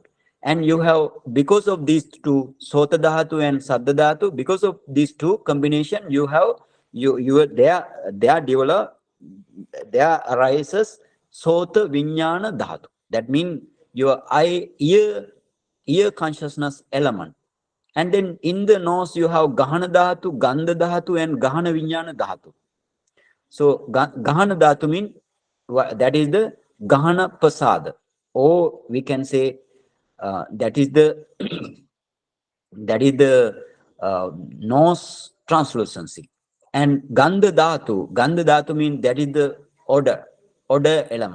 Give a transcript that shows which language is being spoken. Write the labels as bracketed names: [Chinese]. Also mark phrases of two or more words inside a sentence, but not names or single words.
[English] And you have, because of these two, [Pali] Sota Dhatu [English] and [Pali] Saddha Dhatu, [English] because of these two combination, you have, there arises [Pali] Sota Vinyana Dhatu. [English] That means your ear consciousness element. And then in the nose, you have [Pali] Gahana Dhatu, Gandha Dhatu, [English] and [Pali] Gahana Vinyana Dhatu. [English] So [Pali] Gahana Dhatu [English] means that is the [Pali] Gahana Pasada, [English] or we can say that is the that is the nose translucency. And [Pali] Gandha Dhatu [English] means that is the order element.